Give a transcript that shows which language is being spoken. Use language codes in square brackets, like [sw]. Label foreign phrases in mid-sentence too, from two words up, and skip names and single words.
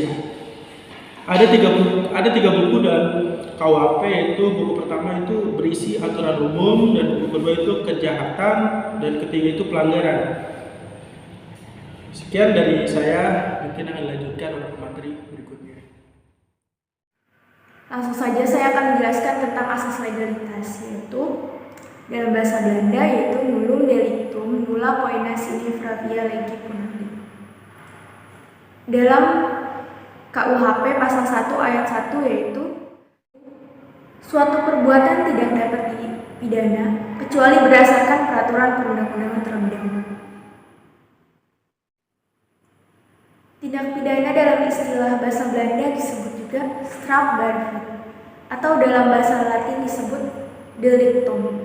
[id] Ada tiga buku dalam KUHP, yaitu buku pertama itu berisi aturan umum, dan buku kedua itu kejahatan, dan ketiga itu pelanggaran. Sekian dari saya, mungkin akan dilanjutkan oleh materi berikutnya. Langsung saja saya akan menjelaskan tentang asas legalitas, yaitu dalam bahasa Belanda yaitu [la] nullum delictum nulla poena sine pravia legi puniti. [id] Dalam KUHP pasal 1 ayat 1 yaitu suatu perbuatan tidak dapat dipidana kecuali berdasarkan peraturan perundang-undangan terlebih dahulu. Tindak pidana dalam istilah bahasa Belanda disebut juga strafbaarheid, atau dalam bahasa Latin disebut delictum.